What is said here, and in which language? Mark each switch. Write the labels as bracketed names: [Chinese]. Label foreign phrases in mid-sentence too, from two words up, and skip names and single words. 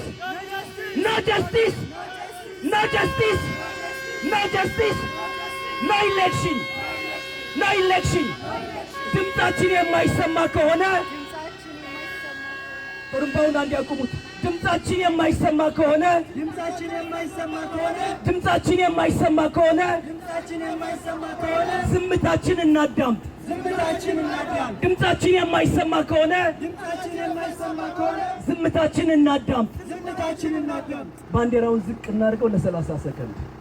[English] No justice! No justice! No justice! No election! No election! [Amharic] ድምጻችን የማይሰማ ከሆነ ጥሩምባውን አንድ ያቁሙት። ድምጻችን የማይሰማ ከሆነ ዝምታችን እናዳምጥ። ድምጻችን የማይሰማ ከሆነ ዝምታችን እናዳምጥ። ባንዲራውን ዝቅ እናድርገው ለ30 ሰከንድ።